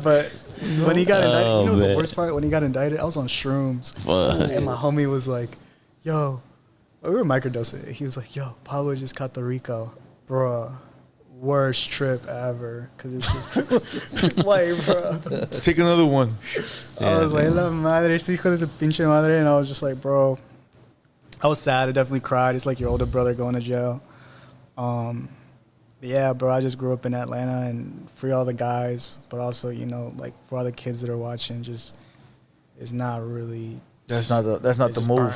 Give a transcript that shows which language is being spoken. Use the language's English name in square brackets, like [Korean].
[English] But when he got indicted, you know what's the man. worst part? When he got indicted, I was on shrooms. Fuck. And my homie was like, yo, we were microdosing. He was like, yo, Pablo just caught the Rico. Bruh, worst trip ever. Because it's just like, bro. Let's take another one. I was like, [Spanish] la madre, ese hijo de su pinche madre. [English] And I was just like, bro, I was sad. I definitely cried. It's like your older brother going to jail. But yeah, bro, I just grew up in Atlanta and free all the guys. But also, you know, like for all the kids that are watching, just it's not really. That's not the move.